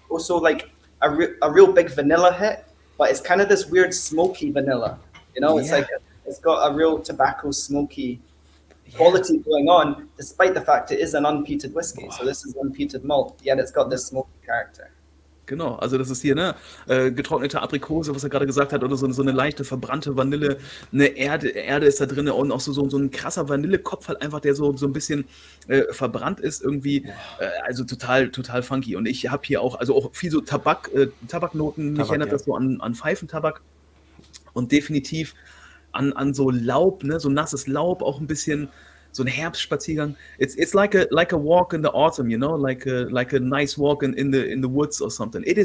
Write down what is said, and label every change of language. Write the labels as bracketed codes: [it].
[en] Also like a real big vanilla hit, but it's kind of this weird smoky vanilla. You know, it's like it's got a real tobacco smoky quality going on, despite the fact it is an unpeated whiskey. So this is unpeated malt, yet it's got this smoky character. [de] Genau, also das ist hier, ne, getrocknete Aprikose, was er gerade gesagt hat, oder so eine leichte verbrannte Vanille, eine Erde ist da drin und auch so ein krasser Vanillekopf halt einfach, der so ein bisschen verbrannt ist irgendwie, also total funky. Und ich habe hier auch, also auch viel so Tabaknoten, mich erinnert das so an Pfeifentabak und definitiv an so Laub, ne, so nasses Laub, auch ein bisschen so ein Herbstspaziergang. [en] It's like a walk in the autumn, you know, like a nice walk in the woods or something.